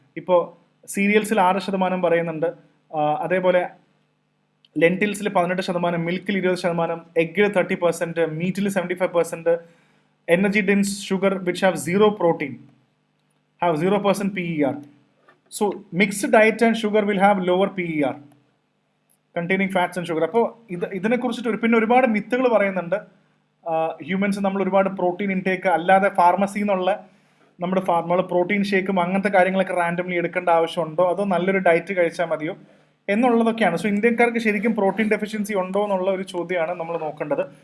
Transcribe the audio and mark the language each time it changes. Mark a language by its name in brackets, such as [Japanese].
[Malayalam] ഇപ്പോൾ സീരിയൽസിൽ 6% പറയുന്നുണ്ട്, അതേപോലെ ലെൻറ്റിൽസിൽ 18%, മിൽക്കിൽ 20%, എഗ്ഗിൽ 30%, മീറ്റിൽ 75%, [English] Energy dense sugar which have 0 protein have 0% PER. So mixed diet and sugar will have lower PER containing fats and sugar. [Malayalam] അപ്പോൾ ഇതിനെക്കുറിച്ചിട്ട് പിന്നെ ഒരുപാട് മിത്തുകൾ പറയുന്നുണ്ട്. ഹ്യൂമൻസ് നമ്മൾ ഒരുപാട് പ്രോട്ടീൻ ഇൻടേക്ക് അല്ലാതെ ഫാർമസിയിൽ നിന്നുള്ള നമ്മൾ പ്രോട്ടീൻ ഷേക്കും അങ്ങനത്തെ കാര്യങ്ങളൊക്കെ റാൻഡംലി എടുക്കേണ്ട ആവശ്യമുണ്ടോ, അതോ നല്ലൊരു ഡയറ്റ് കഴിച്ചാൽ മതിയോ എന്നുള്ളതൊക്കെയാണ്. സോ ഇന്ത്യക്കാർക്ക് ശരിക്കും പ്രോട്ടീൻ ഡെഫിഷ്യൻസി ഉണ്ടോ എന്നുള്ള ഒരു ചോദ്യമാണ് നമ്മൾ നോക്കേണ്ടത്.